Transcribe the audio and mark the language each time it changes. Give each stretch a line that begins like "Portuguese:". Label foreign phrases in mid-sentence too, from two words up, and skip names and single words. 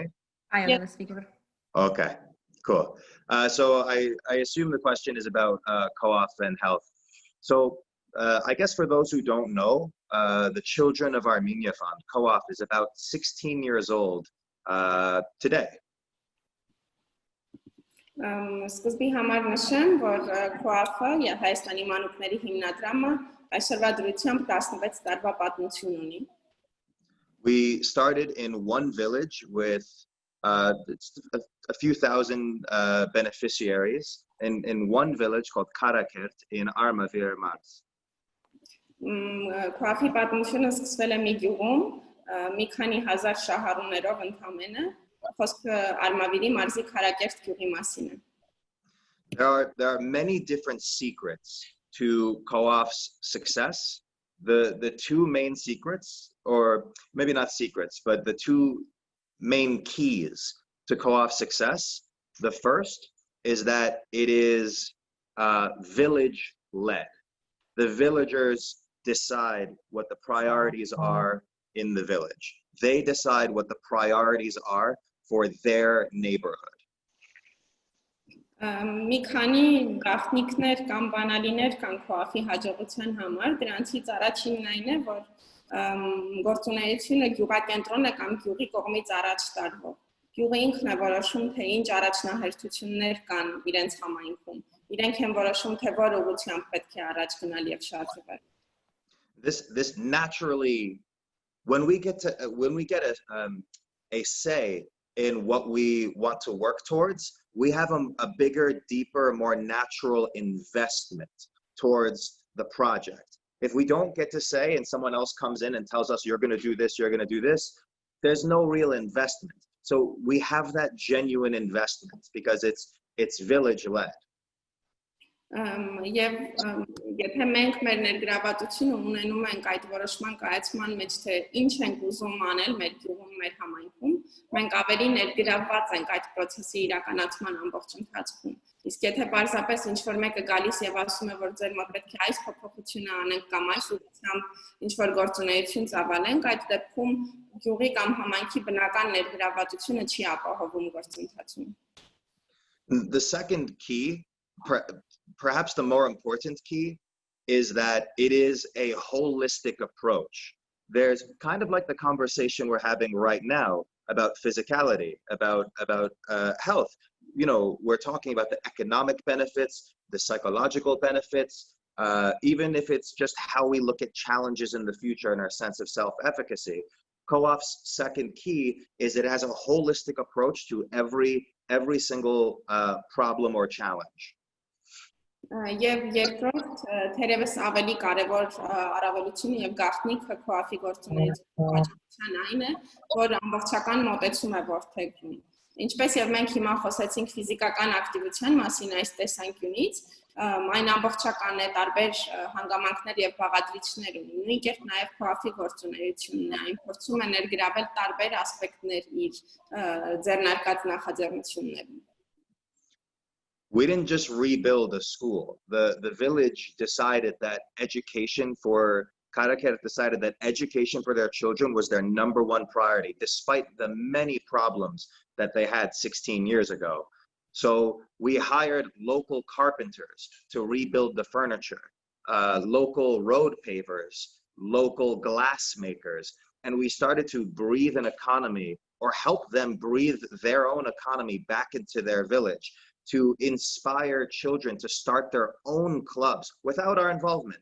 English: I am the speaker. Okay, cool. So I assume the question is about co-op and health. So I guess for those who don't know, the Children of Armenia Fund, co-op, is about 16 years old today.
Armenian: Սկզբի համար նշեմ, որ քոաֆը Հայաստանի մանուկների հիմնադրամը այսօրվա դրությամբ 16 տարվա պատմություն ունի։
English: We started in one village with a few thousand beneficiaries in one village called Karakert in Armavir Mars.
Armenian: Քոաֆի պատմությունը սկսվել է մի գյուղում, մի քանի հազար շահառուներով ընդամենը, խոսքը Արմավիրի մարզի Քարակերտ գյուղի մասին է։
English: There are many different secrets to co-op's success. The two main secrets, or maybe not secrets, but the two main keys to co-op success. The first is that it is village-led. The villagers decide what the priorities are in the village. They decide what the priorities are for their neighborhood.
Armenian: Մի քանի գաղտնիքներ կամ բանալիներ կան քոաֆի հաջողության համար, դրանցից առաջինն այն է, որ գործունեությունը գյուղակենտրոն է կամ գյուղի կողմից առաջ տարվող։ Գյուղը ինքն է որոշում, թե ինչ առաջնահերթություններ կան իրենց համայնքում։ Իրենք են որոշում, թե որ ուղղությամբ պետք է առաջ գնալ եւ շարժվել։
English: This naturally, when we get a say in what we want to work towards, we have a bigger, deeper, more natural investment towards the project. If we don't get to say and someone else comes in and tells us you're going to do this, you're going to do this, there's no real investment. So we have that genuine investment because it's village-led.
Armenian: Եվ եթե մենք մեր ներգրավվածությունը ունենում ենք այդ որոշման կայացման մեջ, թե ինչ ենք ուզում անել մեր գյուղում, մեր համայնքում, մենք ավելի ներգրավված ենք այդ process-ի իրականացման ամբողջ ընթացքում։ Իսկ եթե պարզապես ինչ-որ մեկը գալիս եւ ասում է, որ ձեր մոտ պետք է այս փոփոխությունը անենք կամ այս ուղղությամբ ինչ-որ գործունեություն ծավալենք, այդ դեպքում գյուղի կամ համայնքի բնական ներգրավվածությունը չի ապահովում գործընթացում։
English: The second key, perhaps the more important key, is that it is a holistic approach. There's kind of like the conversation we're having right now about physicality, about health. You know, we're talking about the economic benefits, the psychological benefits, even if it's just how we look at challenges in the future and our sense of self-efficacy. Co-op's second key is it has a holistic approach to every single problem or challenge.
Armenian: Եվ երկրորդ թերևս ավելի կարևոր առավելությունը եւ գաղտնիքը քոաֆի գործունեության հաջողության այն է, որ ամբողջական մոտեցում է որդեգրում։ Ինչպես եւ մենք հիմա խոսեցինք ֆիզիկական ակտիվության մասին այս տեսանկյունից, այն ամբողջական է, տարբեր հանգամանքներ եւ բաղադրիչներ ունի։ Նույն կերպ նաեւ քոաֆի գործունեությունն է, այն փորձում է ներգրավել տարբեր ասպեկտներ իր ձեռնարկած նախաձեռնություններում։
English: We didn't just rebuild a school. The village decided that education for Karakert decided that education for their children was their #1 priority, despite the many problems that they had 16 years ago. So we hired local carpenters to rebuild the furniture, local road pavers, local glass makers, and we started to breathe an economy or help them breathe their own economy back into their village, to inspire children to start their own clubs without our involvement.